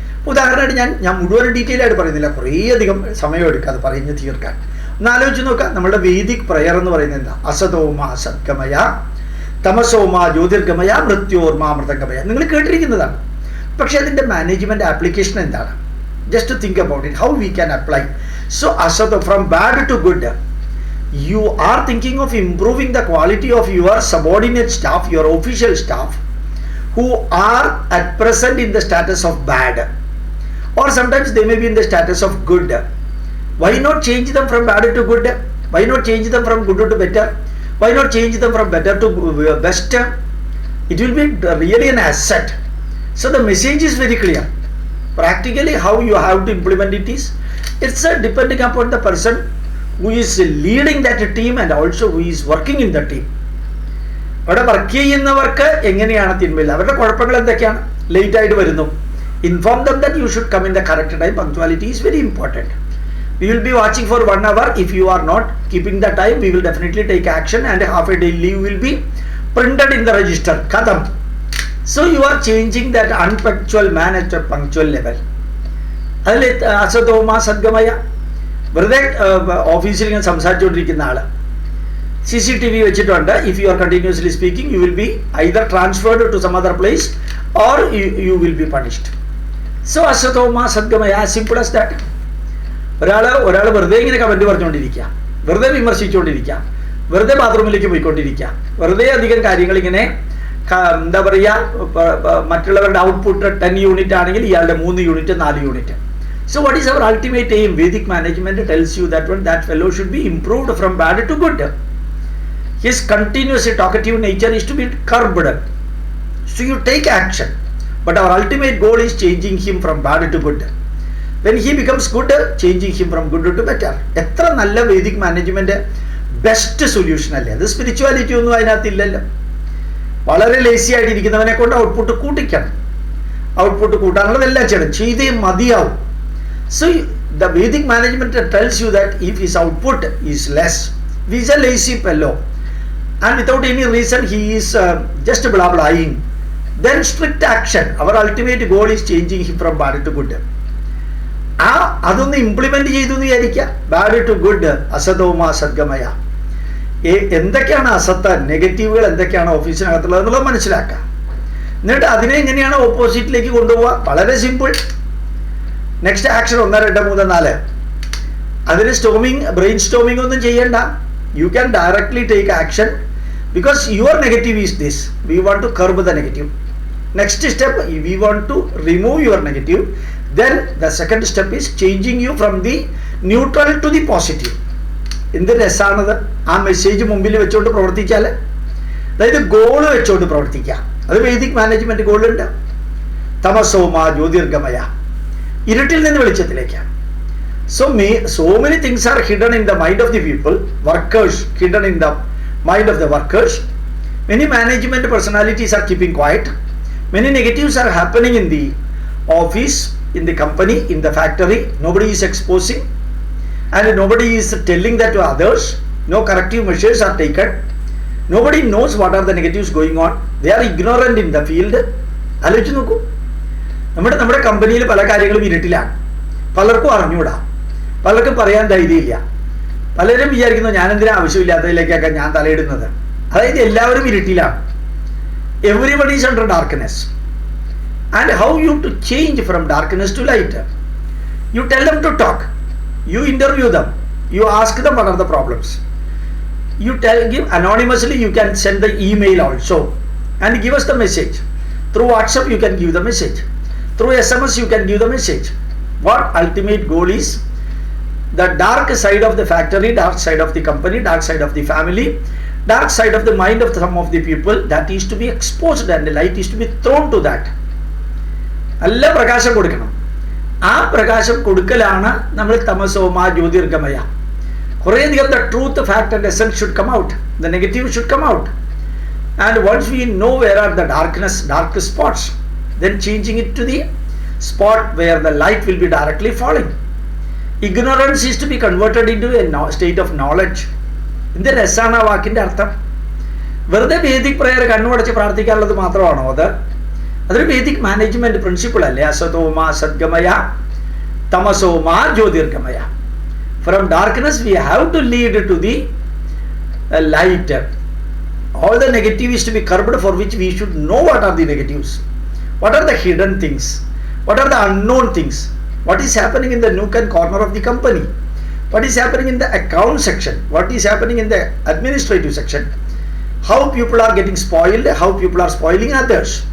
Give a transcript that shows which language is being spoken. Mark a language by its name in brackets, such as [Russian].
[Malayalam] ഉദാഹരണമായിട്ട് ഞാൻ മുഴുവൻ ഡീറ്റെയിൽ ആയിട്ട് പറയുന്നില്ല, കുറേ അധികം സമയം എടുക്കുക അത് പറഞ്ഞ് തീർക്കാൻ. ഒന്ന് ആലോചിച്ച് നോക്കാം, നമ്മുടെ വേദിക് പ്രയർ എന്ന് പറയുന്നത് എന്താ? [Sanskrit] അസതോമ സദ്ഗമയ, തമസോമ ജ്യോതിർഗമയ, മൃത്യോർമ അമൃതഗമയ. [Malayalam] നിങ്ങൾ കേട്ടിരിക്കുന്നതാണ്. പക്ഷേ അതിൻ്റെ മാനേജ്മെൻറ്റ് ആപ്ലിക്കേഷൻ എന്താണ്? [English] Just think about it, how we can apply. So അസതോ, from bad to good, you are thinking of improving the quality of your subordinate staff, your official staff, who are at present in the status of bad, or sometimes they may be in the status of good. Why not change them from bad to good? Why not change them from good to better? Why not change them from better to best? It will be really an asset. So the message is very clear. Practically how you have to implement it is, it's depending upon the person who is leading that team and also who is working in the team. [Malayalam] അവിടെ work ചെയ്യുന്നവർക്ക് എങ്ങനെയാണ് തിന്മയില്ല, അവരുടെ കുഴപ്പങ്ങൾ എന്തൊക്കെയാണ്? Late ആയിട്ട് വരുന്നു, [English] Inform them that you should come in the correct time. Punctuality is very important. We will be watching for 1 hour. If you are not keeping the time, we will definitely take action and half a day leave will be printed in the register. കഥം. So you are changing that unpunctual man at a punctual level. [Malayalam] അതിൽ [Sanskrit] അസതോമ സദ്ഗമയ, [Malayalam] വെറുതെ ഓഫീസിൽ ഇങ്ങനെ സംസാരിച്ചുകൊണ്ടിരിക്കുന്ന ആൾ CCTV വെച്ചിട്ടുണ്ട്. [English] If you are continuously speaking, you will be either transferred to some other place or you will be punished. [Malayalam] So [Sanskrit] അസതോമ സദ്ഗമയ, [English] As simple as that. [Malayalam] ഒരാൾ വെറുതെ ഇങ്ങനെ comment പറഞ്ഞുകൊണ്ടിരിക്കുക, വെറുതെ വിമർശിച്ചുകൊണ്ടിരിക്കുക, വെറുതെ ബാത്റൂമിലേക്ക് പോയിക്കൊണ്ടിരിക്കുക, വെറുതെ അധികം കാര്യങ്ങൾ ഇങ്ങനെ എന്താ പറയുക, മറ്റുള്ളവരുടെ ഔട്ട്പുട്ട് 10 യൂണിറ്റ് ആണെങ്കിൽ ഇയാളുടെ 3 unit 4 unit. [English] So what is our ultimate aim? Vedic management tells you that fellow should be improved from bad to good. His continuous talkative nature is to be curbed. So you take action. But our ultimate goal is changing him from bad to good. When he becomes good, changing him from good to better. [Malayalam] എത്ര നല്ല Vedic management best solution അല്ലേ അത്? Spirituality ഒന്നും അതിനകത്തില്ലല്ലോ. വളരെ lazy ആയിട്ടിരിക്കുന്നവനെ കൊണ്ട് output കൂട്ടിക്കണം. Output കൂട്ടാനുള്ളതെല്ലാം ചെയ്തേ മതിയാവും. [English] So the Vedic management tells you that if his output is less, he is a lazy fellow and without any reason he is just blah blahing, then strict action. Our ultimate goal is changing him from bad to good. [Malayalam] അതൊന്ന് implement ചെയ്തു എന്ന് വിചാരിക്കുക. Bad too good, [Sanskrit] അസതോമ സദ്ഗമയ. [Malayalam] എന്തൊക്കെയാണ് അസത്ത്, നെഗറ്റീവുകൾ എന്തൊക്കെയാണ് ഓഫീസിനകത്തുള്ളത് എന്നുള്ളത് മനസ്സിലാക്കുക. എന്നിട്ട് അതിനെ എങ്ങനെയാണ് ഓപ്പോസിറ്റിലേക്ക് കൊണ്ടുപോവുക? വളരെ സിമ്പിൾ. Next action 1, 2, 3, 4. അതിന് ബ്രെയിൻ സ്റ്റോമിംഗ് ഒന്നും ചെയ്യണ്ട. [English] You can directly take action because your negative is this. We want to curb the negative. Next step, we want to remove your negative. Then the second step is changing you from the neutral to the positive. [Malayalam] എന്ത് രസമാണത്! ആ message മുമ്പിൽ വെച്ചുകൊണ്ട് പ്രവർത്തിച്ചാൽ, അതായത് goal വെച്ചുകൊണ്ട് പ്രവർത്തിക്കുക. അത് Vedic management ഗോളുണ്ട്. [Sanskrit] തമസോമ ജ്യോതിർഗമയ, [Malayalam] ഇരുട്ടിൽ നിന്ന് വെളിച്ചത്തിലേക്കാണ്. [English] So many things are hidden in the mind of the people, workers, hidden in the mind of the workers. Many management personalities are keeping quiet. Many negatives are happening in the office, in the company, in the factory. Nobody is exposing and nobody is telling that to others. No corrective measures are taken. Nobody knows what are the negatives going on. They are ignorant in the field. [Malayalam] ആലോചിച്ച് നോക്കൂ. നമ്മുടെ കമ്പനിയിൽ പല കാര്യങ്ങളും ഇരുട്ടിലാണ്. പലർക്കും അറിഞ്ഞൂടാ, പലർക്കും പറയാൻ ധൈര്യമില്ല. പലരും വിചാരിക്കുന്നു ഞാനെന്തിനാ ആവശ്യമില്ലാത്തതിലേക്കൊക്കെ ഞാൻ തലയിടുന്നത്. അതായത് എല്ലാവരും ഇരുട്ടിലാണ്. [English] Everybody is under darkness. and how you to change from darkness to light. You tell them to talk, you interview them, you ask them what are the problems. You give anonymously, you can send the email also and give us the message. Through WhatsApp you can give the message. Through SMS you can give the message. What ultimate goal is? The dark side of the factory, dark side of the company, dark side of the family, dark side of the mind of some of the people, that is to be exposed and the light is to be thrown to that. [Malayalam] നല്ല പ്രകാശം കൊടുക്കണം. ആ പ്രകാശം കൊടുക്കലാണ് നമ്മൾ [Sanskrit] തമസോമ ജ്യോതിർഗമയ. [Malayalam] കുറേയധികം [English] the truth, fact and essence should come out. The negative should come out. And once we know where are the dark spots, then changing it to the spot where the light will be directly falling. Ignorance is to be converted into a state of knowledge. [Malayalam] In the രസാണ് ആ വാക്കിൻ്റെ അർത്ഥം. വെറുതെ Vedic prayer കണ്ണുടച്ച് പ്രാർത്ഥിക്കാനുള്ളത് മാത്രമാണോ അത്? അതൊരു Vedic management principle അല്ലേ? [Sanskrit] അസതോമ സദ്ഗമയ തമസോമ ജ്യോതിർഗമയ. [English] From darkness we have to lead to the light. All the negative is to be curbed, for which we should know what are the negatives, what are the hidden things, what are the unknown things, what is happening in the nook and corner of the company, what is happening in the account section, what is happening in the administrative section, how people are getting spoiled, how people are spoiling others.